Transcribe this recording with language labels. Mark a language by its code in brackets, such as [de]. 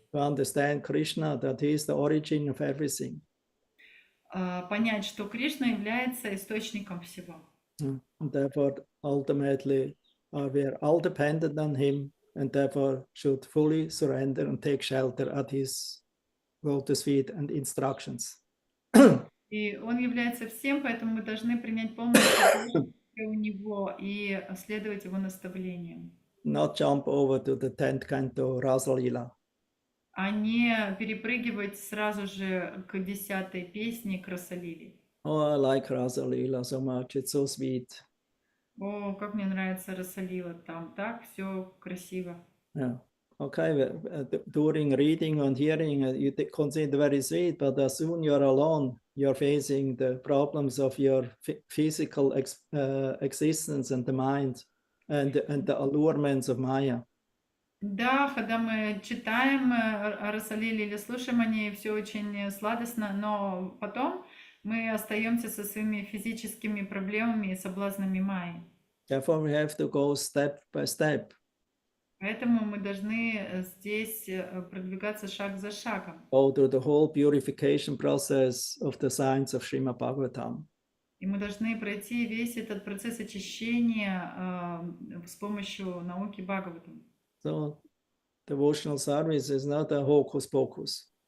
[en] To understand Krishna, that he is the origin of everything. [ru] Понять, что Кришна является источником всего. [en] And therefore, ultimately, we are all dependent on him, and therefore should fully surrender and take shelter at his lotus feet and instructions. [ru] И он является всем, поэтому мы должны принять полностью у него и следовать его наставлениям. [en] Not jump over to the 10th canto Rasa Lila. [ru] А не перепрыгивать сразу же к 10-й песне, к Расалиле. [en] Oh, I like Rasa Lila so much. It's so sweet. [ru] О, как мне нравится Расалила. Там так все красиво. [en] Yeah. Okay, during reading and hearing, you consider very sweet, but as soon you're alone, you're facing the problems of your physical existence and the mind and the allurements of Maya. [ru] Да, когда мы читаем о Расалиле или слушаем о ней, все очень сладостно, но потом мы остаемся со своими физическими проблемами и соблазнами Майи. [en] Therefore, we have to go step by step. [ru] Поэтому мы должны здесь продвигаться шаг за шагом. [en] Go through the whole purification process of the science of Srimad Bhagavatam. [ru] И мы должны пройти весь этот процесс очищения с помощью науки Бхагаватам. [en] So, devotional service is not a hocus pocus.